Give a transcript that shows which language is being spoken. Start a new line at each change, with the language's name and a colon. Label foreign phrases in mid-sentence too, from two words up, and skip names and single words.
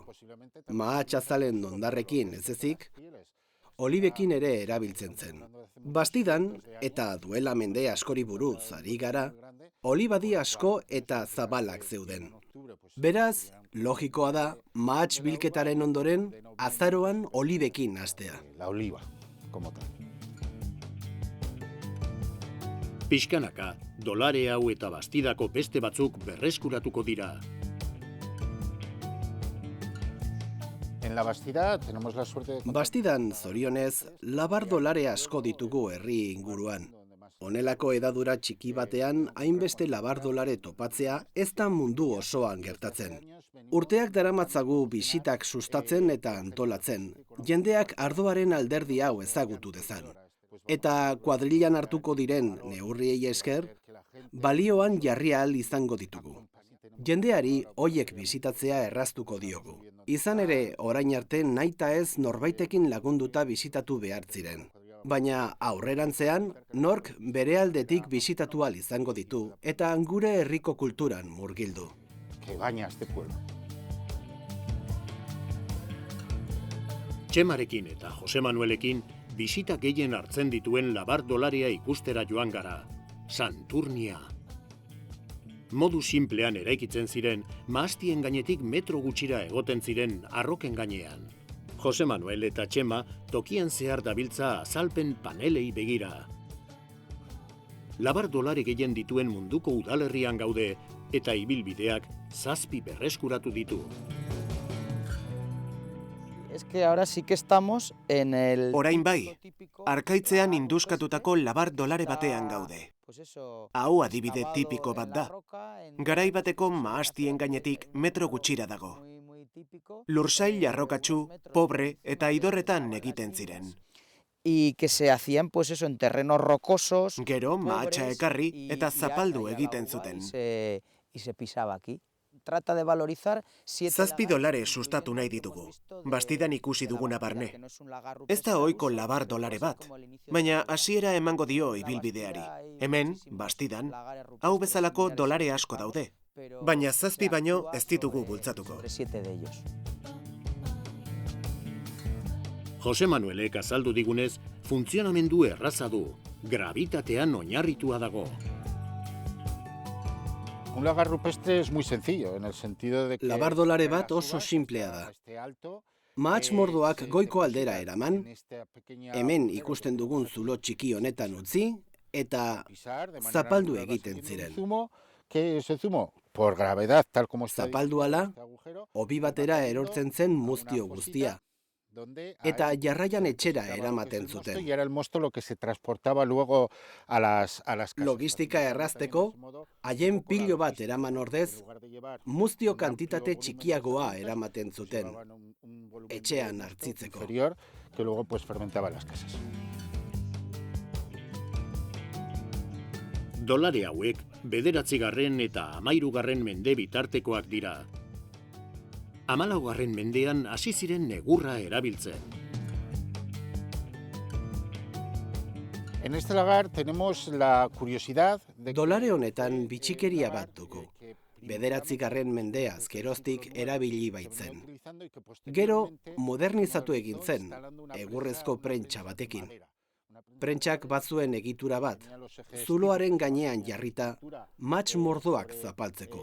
Basque: Mahatsazalen hondarrekin ez ezik, olibekin ere erabiltzen zen. Bastidan, eta duela mende askori buruz ari gara, olibadi asko eta zabalak zeuden. Beraz, logikoa da, mahats bilketaren ondoren, azaroan olibekin hastea.
Spanish: La oliva, como tal.
Basque: Pixkanaka, dolare hau eta Bastidako beste batzuk berreskuratuko dira.
Spanish: En la Bastida tenemos la suerte de...
Basque: Bastidan, zorionez, Labar Dolare asko ditugu herri inguruan. Honelako edadura txiki batean hainbeste labardolare topatzea ez da mundu osoan gertatzen. Urteak daramatzagu bisitak sustatzen eta antolatzen, jendeak ardoaren alderdi hau ezagutu dezan. Eta kuadrilan hartuko diren neurriei esker, balioan jarri ahal izango ditugu. Jendeari hoiek bisitatzea erraztuko diogu. Izan ere, orain arte nahita ez norbaitekin lagunduta bisitatu behar ziren. Baina aurrerantzean, nork bere aldetik bisitatu ahal izango ditu eta gure herriko kulturan murgildu.
Spanish: Que baña este pueblo.
Basque: Txemarekin eta Jose Manuelekin bisita gehien hartzen dituen labardolaria ikustera joan gara. Santurnia. Modu sinplean eraikitzen ziren, mahastien gainetik metro gutxira egoten ziren arroken gainean. Jose Manuel eta Txema tokian zehar dabiltza azalpen panelei begira. Labardolare gehien dituen munduko udalerrian gaude eta ibilbideak 7 berreskuratu ditu.
Spanish: Es que ahora sí que estamos en el...
Basque: Orain bai, arkaitzean induskatutako labardolare batean gaude. Hau adibide tipiko bat da. Garai bateko mahastien gainetik metro gutxira dago. Lursail jarrokatsu, pobre eta idorretan egiten ziren.
Spanish: Y que se hacían pues eso en terrenos rocosos.
Basque: Gero mahatsa ekarri eta zapaldu egiten zuten.
Spanish: Y se pisaba aquí. Trata de valorizar
Basque: $7 sustatu nahi ditugu. Bastidan ikusi duguna barne. Ez da ohiko labardolare bat, baina hasiera emango dio ibilbideari. Hemen, Bastidan, hau bezalako dolare asko daude. Baina 7 baino ez ditugu bultzatuko. Jose Manuelek azaldu digunez, funtzionamendu erraza du, gravitatean oinarritua dago.
Spanish: Un lagar rupestre es muy sencillo, en el sentido de que...
Basque: Labardolare bat oso simplea da. Mahats mordoak goiko aldera eraman, hemen ikusten dugun zulo txiki honetan utzi, eta zapaldu egiten ziren.
Spanish: ¿Qué es el zumo? Por gravedad, tal como está...
Basque: Zapaldu ala, hobi batera erortzen zen muztio guztia. Eta jarraian etxera eramaten zuten.
Spanish: Y era el mosto lo que se transportaba luego a las casas.
Basque: Logistika errazteko, haien pilo bat eraman ordez, muztio kantitate txikiagoa eramaten zuten, etxean hartzitzeko.
Spanish: Que luego pues fermentaba las casas.
Basque: Dolare hauek 9. eta 13. mende bitartekoak dira. 14. mendean hasi ziren negurra erabiltzen.
Spanish: En este lagar tenemos la curiosidad de...
Basque: Dolare honetan bitxikeria bat dugu. 9. mendeaz geroztik erabili baitzen. Gero modernizatu egin zen, egurrezko prentsa batekin. Prentsak batzuen egitura bat, zuloaren gainean jarrita, mahats mordoak zapaltzeko.